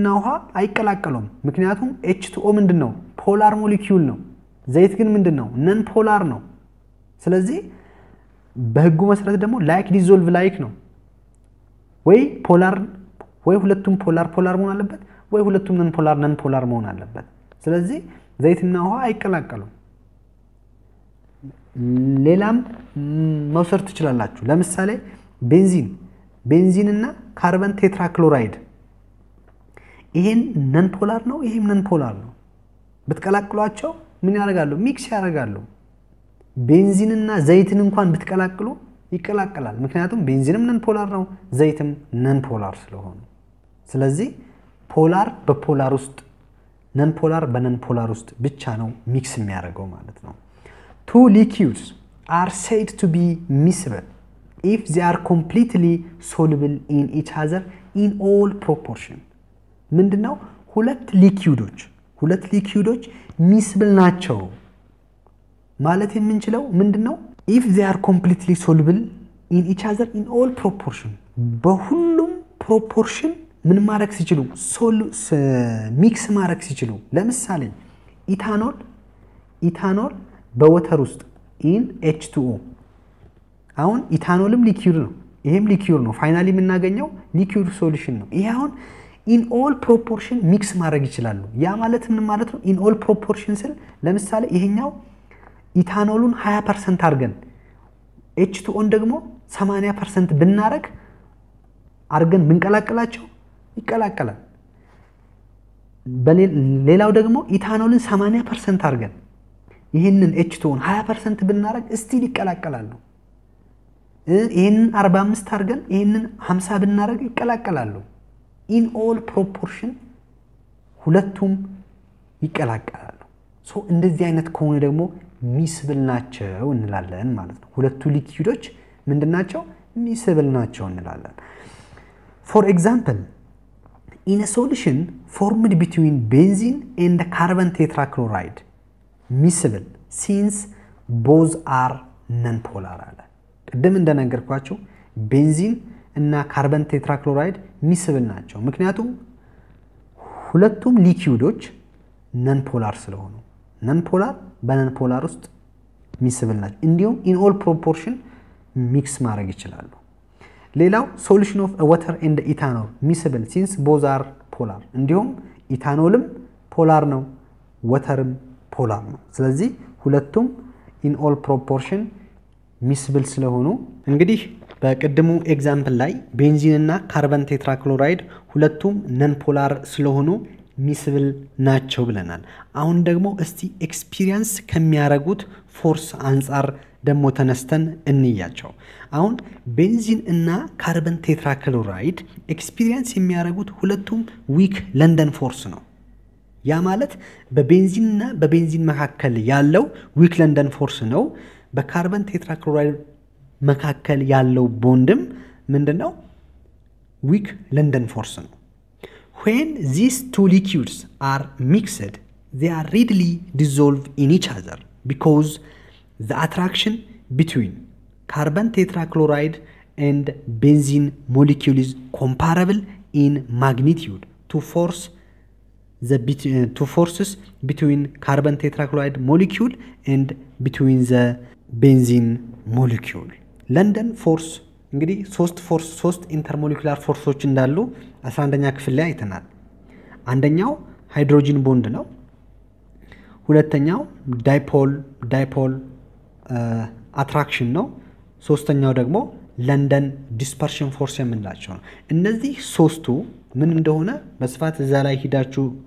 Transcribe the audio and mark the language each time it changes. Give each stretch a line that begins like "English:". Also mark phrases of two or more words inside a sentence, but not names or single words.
Amharic: ውሃ አይቀላቀሉም ምክንያቱም H2O ምንድነው
English: polar molecule
Amharic: ነው ዘይት ግን ምንድነው
English: non polar
Amharic: ነው ስለዚህ በህጉ መሰረት ደግሞ
English: like dissolve like
Amharic: ነው ወይ ፖላር ወይ ሁለቱም ፖላር መሆን አለበት ወይ ሁለቱም
English: non polar
Amharic: መሆን አለበት ስለዚህ ዘይትና ውሃ አይቀላቀሉም ሌላም መውሰድ ትችላላችሁ ለምሳሌ ቤንዚን እና
English: carbon tetrachloride
Amharic: ይሄን
English: non polar
Amharic: ነው ይሄም
English: non polar
Amharic: ነው ብትቀላቅሏቸው ምን ያደርጋሉ ሚክስ ያደርጋሉ ቤንዚን እና ዘይትን እንኳን ብትቀላቅሉ ይቀላቀላል ምክንያቱም ቤንዚንም
English: non polar
Amharic: ነው ዘይትም
English: non polar
Amharic: ስለሆነ ስለዚህ ፖላር በፖላር ውስጥ
English: non polar
Amharic: በnon polar ውስጥ ብቻ ነው ሚክስ የሚያደርገው ማለት ነው
English: two liquids are said to be miscible if they are completely soluble in each other in all proportion
Amharic: ምንድነው ሁለት ሊኩዊዶች
English: miscible
Amharic: ናቸው ማለት የምንችለው ምንድነው
English: if they are completely soluble in each other in all proportion በሁሉም proportion
Amharic: ምን ማድረግ ሲችሉ ሚክስ ማድረግ ሲችሉ ለምሳሌ ኢታኖል ኢታኖል በወተር ውስጥ
English: in H2O
Amharic: አሁን ኢታኖልም ሊኩዊድ ነው ይሄም ሊኩዊድ ነው ፋይናሊ የምናገኘው
English: liquid solution
Amharic: ነው ይሄ አሁን
English: in all proportion mix
Amharic: ማድረግ ይችላሉ ያ ማለት ምን ማለት ነው
English: in all proportion
Amharic: ስል ለምሳሌ ይሄኛው ኢታኖሉን 20% አድርገን H2O ደግሞ 80% ብናረግ አርገን ብንቀላቀላቸው ይቀላቀላል በሌላው ደግሞ ኢታኖልን 80% አድርገን ይሄንን H2O 20% ብናረግ ስቲል ይቀላቀላሉ ይሄንን 45 አድርገን ይሄንን 50 ብናረግ ይቀላቀላሉ
English: in all proportion
Amharic: ሁለቱም ይቀላቀላሉ ሶ እንደዚህ አይነት ከሆነ ደግሞ ሚስብል ናቸው እንላለን ማለት ነው ሁለቱ ሊኩዊዶች ምንድናቸው ሚስብል ናቸው እንላለን
English: for example in a solution formed between benzene and carbon tetrachloride miscible since both are non-polar
Amharic: አለ ቀደም እንደነገርኳችሁ ቤንዚን እና
English: carbon tetrachloride
Amharic: ሚስብል ናቸው ምክንያቱም ሁለቱም ሊኩዊዶች
English: non polar
Amharic: ስለሆኑ
English: non polar
Amharic: በነን ፖላር ውስጥ ሚስብል ናቸው እንዲሁም
English: in all proportion
Amharic: ሚክስ ማድረግ ይችላሉ ሌላው
English: solution of water and ethanol miscible since both are polar
Amharic: እንዲሁም ኢታኖልም ፖላር ነው ወተርም ፖላር ነው ስለዚህ ሁለቱም
English: in all proportion
Amharic: ሚስብል ስለሆኑ እንግዲህ በቀደሙ ኤግዛምፕል ላይ ቤንዚን እና
English: carbon tetrachloride
Amharic: ሁለቱም
English: non polar
Amharic: ስለሆኑ ሚስብል ናቸው ብለናል አሁን ደግሞ እስቲ ኤክስፒሪየንስ ከሚያረጉት ፎርስ አንፃር ደሞ ተነስተን እንያቸው አሁን ቤንዚን እና
English: carbon tetrachloride
Amharic: ኤክስፒሪየንስ የሚያረጉት ሁለቱም
English: weak London force
Amharic: ነው ያ ማለት በቤንዚንና በቤንዚን መካከል ያለው
English: weak London force
Amharic: ነው በካርበን ቴትራክሎራይድ መካከል ያለው ቦንድም ምንድነው
English: weak London force
Amharic: ነው
English: when these two liquids are mixed they are readily dissolved in each other because the attraction between carbon tetrachloride and benzene molecule is comparable in magnitude to forces between carbon tetrachloride molecule and between the benzene molecule london
Amharic: force እንግዲህ ሶስት
English: intermolecular forces
Amharic: እንዳሉ 11ኛ ክፍል ላይ አይተናል አንደኛው
English: hydrogen bond
Amharic: ነው ሁለተኛው
English: dipole attraction
Amharic: ነው ሶስተኛው ደግሞ
English: London dispersion force
Amharic: የምንላቸው ነው እነዚህ ሶስቱ ምን እንደሆነ በስፋት እዛ ላይ ሂዳችሁ